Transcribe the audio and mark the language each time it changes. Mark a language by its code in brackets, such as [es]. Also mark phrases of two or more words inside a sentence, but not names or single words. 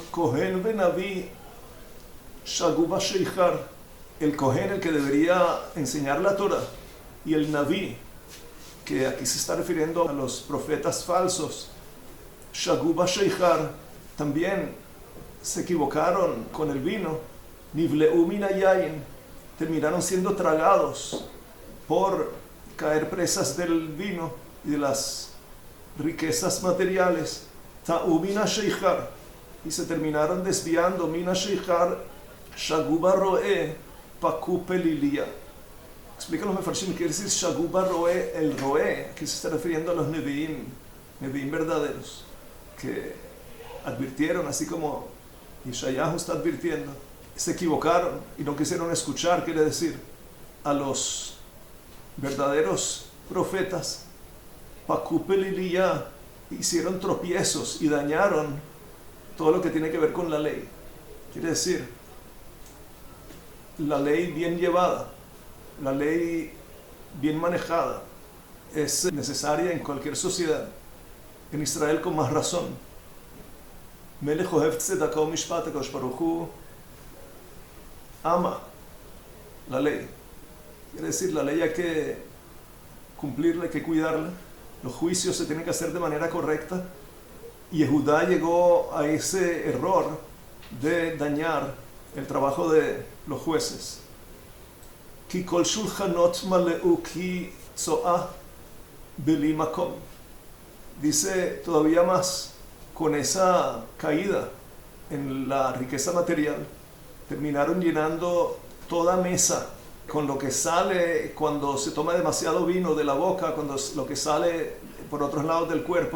[he] כהן ונביא שגו בשכר, [es] el Kohen, el que debería enseñar la Torah, y el Naví, que aquí se está refiriendo a los profetas falsos, [he] שגו בשכר, [es] también se equivocaron con el vino. [he] נבלעו מן היין, [es] terminaron siendo tragados por caer presas del vino y de las riquezas materiales. [he] תעו מן השכר, [es] y se terminaron desviando. [he] מן השכר שגו בראה פקו פליליה. [es] Explica los mefarshim, quiere decir [he] שגו בראה, [es] el roe, aquí se está refiriendo a los neviim verdaderos, que advirtieron, así como Yeshayahu está advirtiendo, se equivocaron y no quisieron escuchar. Quiere decir, a los verdaderos profetas, Pakupeliliyah, hicieron tropiezos y dañaron todo lo que tiene que ver con la ley. Quiere decir, la ley bien llevada, la ley bien manejada, es necesaria en cualquier sociedad. En Israel con más razón. [he] מלך אוהב צדקה ומשפט, [es] Akadosh Baruch Hu ama la ley. Quiere decir, la ley hay que cumplirla, hay que cuidarla. Los juicios se tienen que hacer de manera correcta. Y Yehudá llegó a ese error de dañar el trabajo de los jueces. [he] כי כל שלחנות מלאו קיא צאה בלי מקום. [es] Dice todavía más, con esa caída en la riqueza material, terminaron llenando toda mesa con lo que sale cuando se toma demasiado vino de la boca, cuando lo que sale por otros lados del cuerpo.